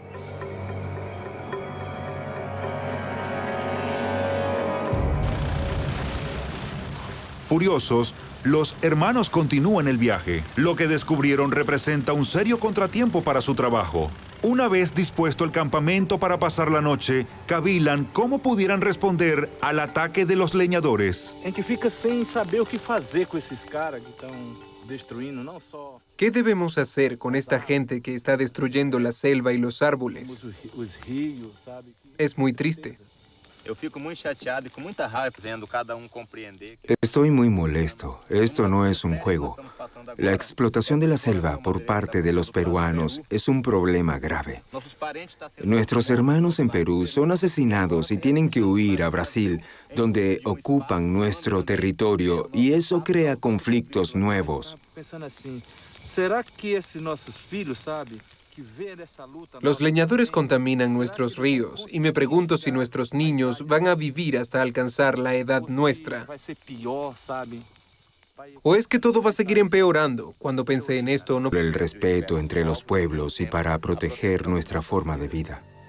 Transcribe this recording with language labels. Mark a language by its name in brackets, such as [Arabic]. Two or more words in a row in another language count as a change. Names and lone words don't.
[Spanish] Furiosos, los hermanos continúan el viaje. Lo que descubrieron representa un serio contratiempo para su trabajo. Una vez dispuesto el campamento para pasar la noche, cavilan cómo pudieran responder al ataque de los leñadores. [Portuguese] En que fica sem saber o que fazer com esses caras que estão destruindo, não só. [Spanish] ¿Qué debemos hacer con esta gente que está destruyendo la selva y los árboles? [Portuguese] Os rios, sabe? [Spanish] Es muy triste. [Portuguese] Eu fico muito chateado e com muita raiva vendo cada compreender. [Spanish] Estoy muy molesto. Esto no es un juego. La explotación de la selva por parte de los peruanos es un problema grave. Nuestros hermanos en Perú son asesinados y tienen que huir a Brasil, donde ocupan nuestro territorio, y eso crea conflictos nuevos. [Portuguese] Pensando assim, será que esses nossos filhos, sabe? [Spanish] Los leñadores contaminan nuestros ríos y me pregunto si nuestros niños van a vivir hasta alcanzar la edad nuestra. ¿O es que todo va a seguir empeorando? Cuando pensé en esto, no... El respeto entre los pueblos y para proteger nuestra forma de vida.